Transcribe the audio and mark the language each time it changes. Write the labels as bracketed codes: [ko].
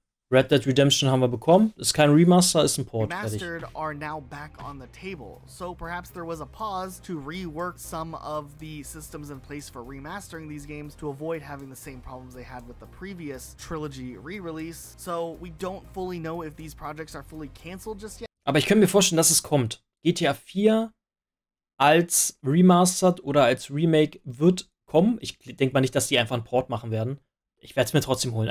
[de] Red Dead Redemption haben wir bekommen. Ist kein Remaster, ist ein Port. [en] Remastered are now back on the table. So perhaps there was a pause to rework some of the systems in place for remastering these games to avoid having the same problems they had with the previous trilogy re-release. So we don't fully know if these projects are fully canceled just yet. [de] Aber ich könnte mir vorstellen, dass es kommt. GTA 4 als Remastered oder als Remake wird kommen. Ich denke mal nicht, dass die einfach einen Port machen werden. Ich werde es mir trotzdem holen.